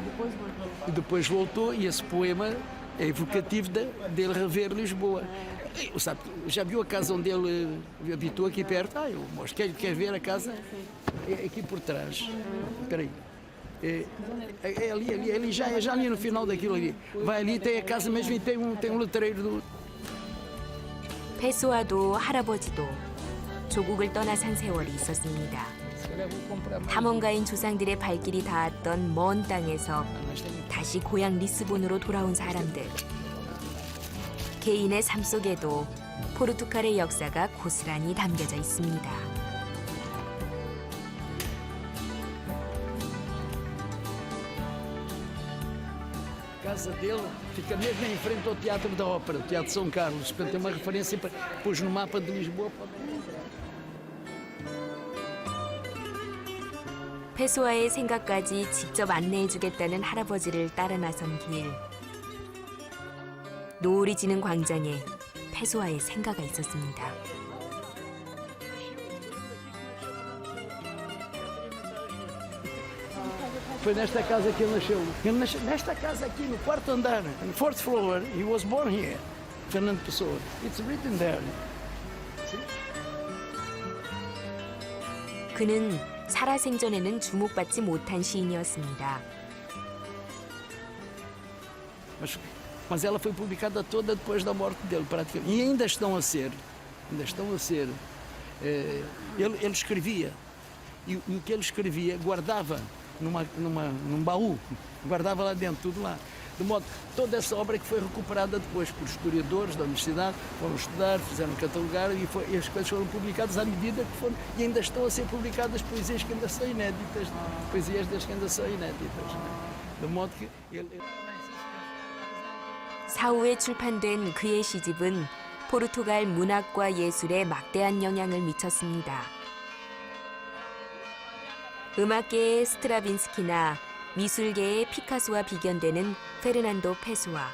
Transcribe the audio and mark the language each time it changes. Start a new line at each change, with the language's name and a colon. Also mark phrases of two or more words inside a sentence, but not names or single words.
Portuguese: E depois voltou e esse poema é evocativo dele rever Lisboa. Sabe, já viu a casa onde ele habitou aqui perto? Eu mostro. Quer ver a casa? É aqui por trás. Espera aí. É ali, já ali no final daquilo ali. Vai ali, tem a casa mesmo e tem um letreiro do...
Korean: 페소아도 할아버지도 조국을 떠나 산 세월이 있었습니다. 탐험가인 조상들의 발길이 닿았던 먼 땅에서 다시 고향 리스본으로 돌아온 사람들. 개인의 삶 속에도 포르투갈의 역사가 고스란히 담겨져 있습니다.
Portuguese: A casa dele fica mesmo em frente ao Teatro da Ópera, o Teatro São Carlos. Portanto, tem uma referência, pôs no mapa de Lisboa.
Korean: 페소아의 생각까지 직접 안내해주겠다는 할아버지를 따라 나선 길. 노을이 지는 광장에 페소아의 생가가 있었습니다.
Portuguese: Foi nesta casa que ele nasceu. Ele nasceu nesta casa aqui, no quarto andar, no
English: fourth floor. He was born here. Fernando Pessoa. It's written there.
Korean: 그는 살아생전에는 주목받지 못한 시인이었습니다.
Portuguese: Mas ela foi publicada toda depois da morte dele, praticamente. E ainda estão a ser. Ele escrevia. E o que ele escrevia guardava num baú. Guardava lá dentro, tudo lá. De modo que toda essa obra que foi recuperada depois por historiadores da universidade, foram estudar, fizeram catalogar e as coisas foram publicadas à medida que foram. E ainda estão a ser publicadas poesias que ainda são inéditas. Poesias desde que ainda são inéditas. De modo que ele...
Korean: 사후에 출판된 그의 시집은 포르투갈 문학과 예술에 막대한 영향을 미쳤습니다. 음악계의 스트라빈스키나 미술계의 피카소와 비견되는 페르난도 페소아.